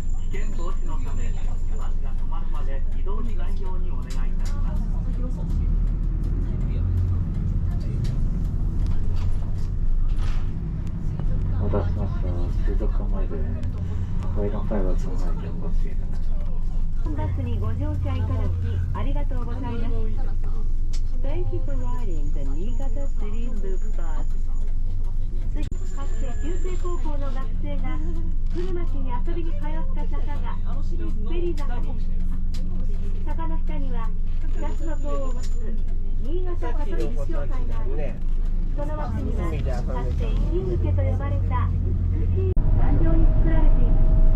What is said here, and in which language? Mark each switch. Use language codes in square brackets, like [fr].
[ja] 危険防止のため、バスが止まるまで移動しないようにお願いいたします。お待たせしました。水族館前でワイドファイバー3枚でお待ちください。バスにご乗車いただきありがとうございます。 [en] Thank you for riding the Niigata City Loop Bus. [ja] かつて旧制高校の学生が古町に遊びに通った坂がベリー坂です。坂の下には2つの塔を持つ新潟カトリック教会があり、その脇にはかつて石抜けと呼ばれた美しい壇上に作られています。